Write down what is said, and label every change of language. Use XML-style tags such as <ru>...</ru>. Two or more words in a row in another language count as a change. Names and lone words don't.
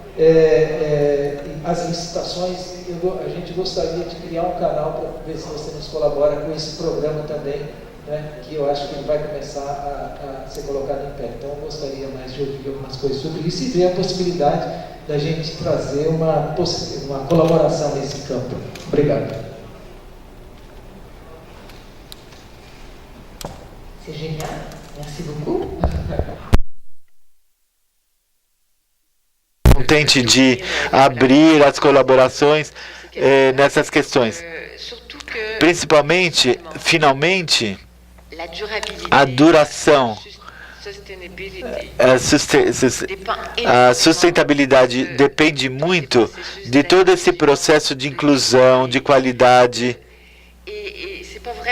<pt>As licitações, a gente gostaria de criar um canal para ver se você nos colabora com esse programa também, né? Que eu acho que ele vai começar a ser colocado em pé. Então eu gostaria mais de ouvir algumas coisas sobre isso e ver a possibilidade da gente trazer uma colaboração nesse campo. Obrigado.</pt> <fr>C'est génial. Merci beaucoup.</fr> <pt>Contente de abrir as colaborações nessas questões. Principalmente, finalmente, a duração, a sustentabilidade depende muito de todo esse processo de inclusão, de qualidade.</pt>